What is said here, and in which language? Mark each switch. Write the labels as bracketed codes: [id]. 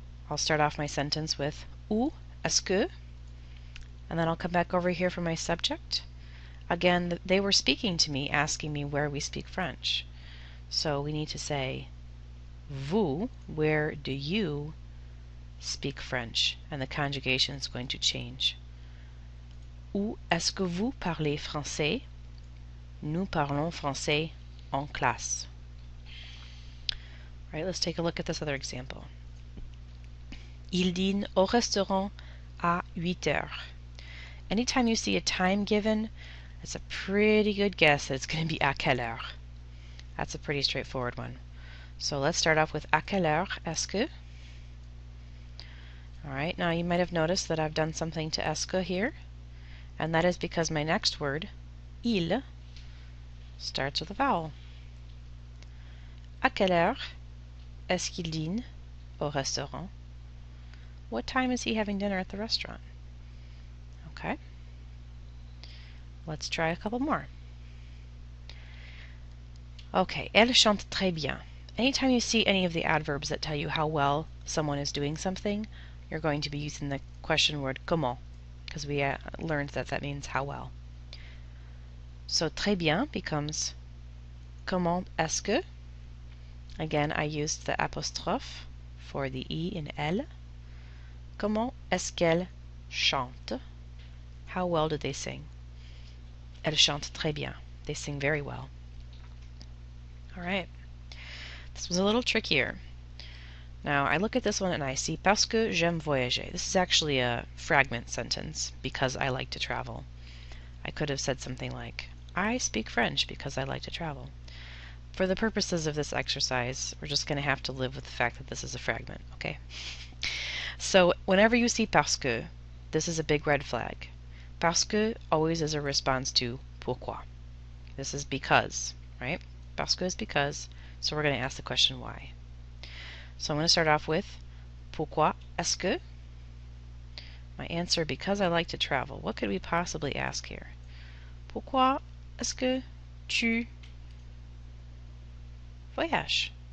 [en] I'll start off my sentence with [fr] où est-ce que, [en] and then I'll come back over here for my subject. Again, they were speaking to me, asking me where we speak French. So we need to say vous, where do you speak French? And the conjugation is going to change. [fr] Où est-ce que vous parlez français? Nous parlons français en classe. [en] All right, let's take a look at this other example. [fr] Il dîne au restaurant à 8 heures. [en] Anytime you see a time given, it's a pretty good guess that it's going to be à quelle heure. That's a pretty straightforward one. So let's start off with [fr] à quelle heure est-ce que. [en] Alright, now you might have noticed that I've done something to est-ce que here, and that is because my next word, il, starts with a vowel. [fr] À quelle heure est-ce qu'il dîne au restaurant? [en] What time is he having dinner at the restaurant? Okay. Let's try a couple more. [fr] Okay, elle chante très bien. [en] Anytime you see any of the adverbs that tell you how well someone is doing something, you're going to be using the question word comment, because we learned that that means how well. So très bien becomes comment est-ce que? Again, I used the apostrophe for the E in elle. [fr] Comment est-ce qu'elle chante? [en] How well did they sing? [fr] Elle chante très bien. [en] They sing very well. All right. This was a little trickier. Now, I look at this one and I see [fr] parce que j'aime voyager. [en] This is actually a fragment sentence, because I like to travel. I could have said something like, I speak French because I like to travel. For the purposes of this exercise, we're just going to have to live with the fact that this is a fragment, okay? So, whenever you see parce que, this is a big red flag. Parce que always is a response to pourquoi. This is because, right? Parce que is because, so we're going to ask the question why. So I'm going to start off with [fr] pourquoi est-ce que? [en] My answer, because I like to travel. What could we possibly ask here? [fr] Pourquoi est-ce que tu voyages?